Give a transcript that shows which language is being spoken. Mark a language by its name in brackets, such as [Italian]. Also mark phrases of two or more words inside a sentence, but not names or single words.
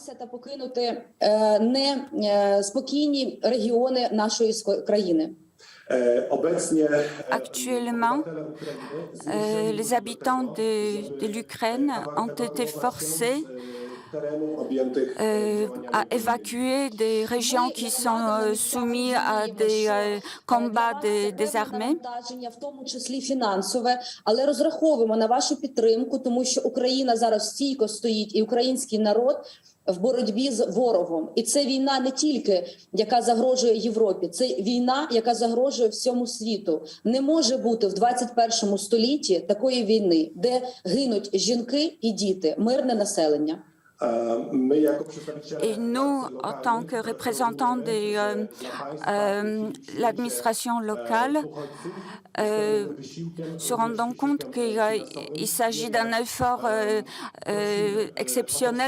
[Ukrainian] Неспокійні регіони нашої країни. [French] Actuellement, les habitants de l'Ukraine ont été forcés à évacuer des régions qui sont soumises à des combats des armées. [Ukrainian] В тому числі фінансове, але розраховуємо на вашу підтримку, тому що Україна зараз стійко стоїть і український народ в боротьбі з ворогом. І це війна не тільки, яка загрожує Європі, це війна, яка загрожує всьому світу. Не може бути в 21 столітті такої війни, де гинуть жінки і діти, мирне населення. [French] Et nous, en tant que représentants de l'administration locale, se rendons compte qu'il s'agit d'un effort exceptionnel